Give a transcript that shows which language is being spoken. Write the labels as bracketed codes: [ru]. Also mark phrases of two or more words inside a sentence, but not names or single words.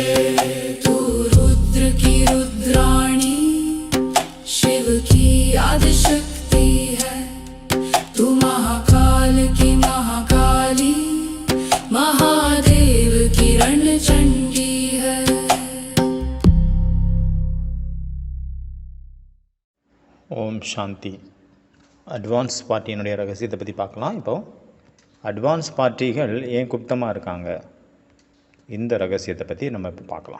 [hi] तू रुद्र की रुद्राणी, शिव की आदिशक्ति है। तू महाकाल की महाकाली, महादेव की रणचंडी है। [ta] ஓம் சாந்தி. அட்வான்ஸ் பார்ட்டியினுடைய ரகசியத்தை பற்றி பார்க்கலாம். இப்போது அட்வான்ஸ் பார்ட்டிகள் ஏன் குப்தமாக இருக்காங்க, இந்த ரகசியத்தை பற்றி நம்ம இப்போ பார்க்கலாம்.